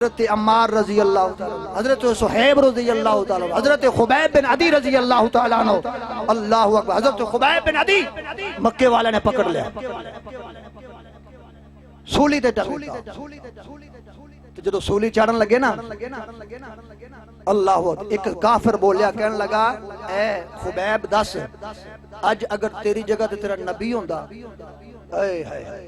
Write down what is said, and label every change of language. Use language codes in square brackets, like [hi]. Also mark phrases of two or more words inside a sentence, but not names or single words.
[ar] حضرت عمار رضي الله تعالى، حضرت صهيب رضي الله تعالى، حضرت خبيب بن عدي رضي الله تعالى عنه، الله أكبر. [pa] ਹਜ਼ਰਤ ਖੁਬੈਬ ਬਿਨ ਅਦੀ ਮੱਕੇ ਵਾਲੇ ਨੇ ਪਕੜ ਲਿਆ, ਸੂਲੀ ਤੇ ਚੜ੍ਹ ਗਿਆ। ਤੋ ਜਦੋਂ ਸੂਲੀ ਚੜ੍ਹਨ ਲੱਗੇ ਨਾ, [ar] الله أكبر, [pa] ਇੱਕ ਕਾਫ਼ਿਰ ਬੋਲਿਆ, ਕਹਿਣ ਲੱਗਾ, ਏ ਖੁਬੈਬ ਦੱਸ, ਅੱਜ ਅਗਰ ਤੇਰੀ ਜਗ੍ਹਾ ਤੇ ਤੇਰਾ ਨਬੀ ਹੁੰਦਾ, ਹਾਏ ਹਾਏ